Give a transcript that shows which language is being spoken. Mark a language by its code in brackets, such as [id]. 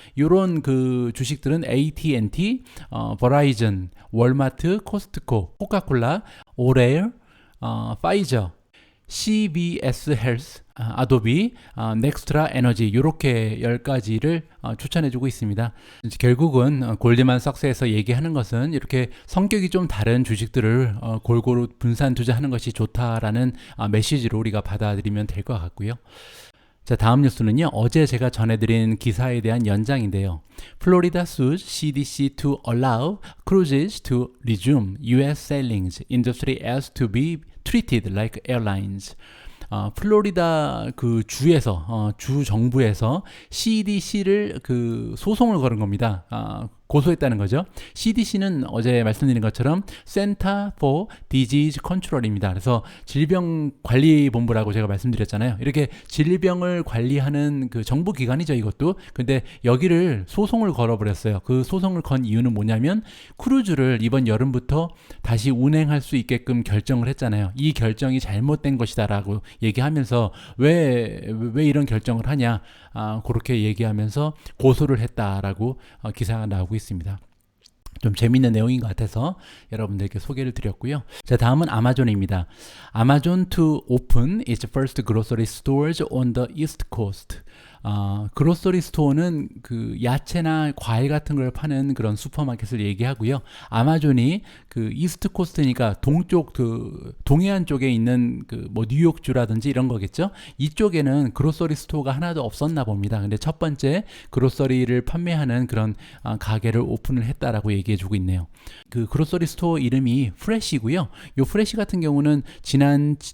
[ko] 이런 그 주식들은 AT&T, 버라이즌, 월마트, 코스트코, 코카콜라, 오레일, 파이저, CBS 헬스, 아도비, 넥스트라 에너지 이렇게 10가지를 추천해주고 있습니다. 결국은 골드만삭스에서 얘기하는 것은 이렇게 성격이 좀 다른 주식들을 골고루 분산 투자하는 것이 좋다라는 메시지로 우리가 받아들이면 될 것 같고요. 자, 다음 뉴스는요. 어제 제가 전해드린 기사에 대한 연장인데요. [en] Florida sues CDC to allow cruises to resume U.S. sailings. Industry as to be treated like airlines. [ko] 플로리다 그 주에서 주 정부에서 CDC를 그 소송을 걸은 겁니다. 고소했다는 거죠. CDC는 어제 말씀드린 것처럼 Center for Disease Control입니다. 그래서 질병관리본부라고 제가 말씀드렸잖아요. 이렇게 질병을 관리하는 그 정부 기관이죠, 이것도. 근데 여기를 소송을 걸어버렸어요. 그 소송을 건 이유는 뭐냐면 크루즈를 이번 여름부터 다시 운행할 수 있게끔 결정을 했잖아요. 이 결정이 잘못된 것이다라고 얘기하면서 왜 이런 결정을 하냐, 그렇게 얘기하면서 고소를 했다라고 기사가 나오고 있습니다. 좀 재밌는 내용인 것 같아서 여러분들께 소개를 드렸고요. 자, 다음은 아마존입니다. [en] Amazon to open its first grocery stores on the East Coast. [ko] 그로서리 스토어는 그 야채나 과일 같은 걸 파는 그런 슈퍼마켓을 얘기하고요. 아마존이 그 이스트 코스트니까 동쪽 그 동해안 쪽에 있는 그 뉴욕주라든지 이런 거겠죠. 이쪽에는 그로서리 스토어가 하나도 없었나 봅니다. 근데 첫 번째 그로서리를 판매하는 그런 가게를 오픈을 했다라고 얘기해주고 있네요. 그 그로서리 스토어 이름이 프레시고요. 이 프레시 같은 경우는 지난